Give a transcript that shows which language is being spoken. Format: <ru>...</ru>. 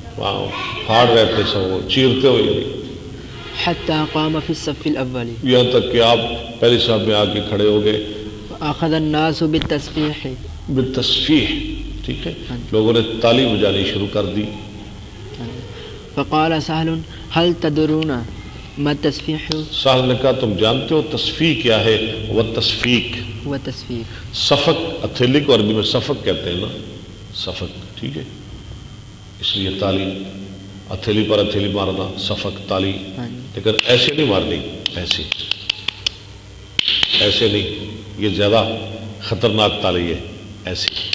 <ur>پھاڑ رہے تھے صفوں، چیرتے ہوئے،</ur> <ar>حتى قام في الصف الأول</ar> <ur>یہاں تک کہ آپ پہلی صف میں آ کے کھڑے ہو گئے۔</ur> <ar>أخذ الناس بالتسبيح</ar> <ur>بالتصفیح، ٹھیک ہے، لوگوں نے تالی بجانی شروع کر دی۔</ur> <ar>فقال سهل هل تدرون ما التسبيح</ar> <ur>سہل نے کہا تم جانتے ہو تصفیح کیا ہے؟ وہ تصفیق،</ur> <ar>والتسبيح</ar> <ur>صفق، ہتھیلی کو عربی میں صفق کہتے ہیں نا، صفق، ٹھیک ہے، اس لیے تالی، ہتھیلی پر ہتھیلی مارنا، صفق تالی، لیکن ایسے نہیں مارنی، ایسے ایسے نہیں، یہ زیادہ خطرناک تالی ہے، ایسے۔</ur>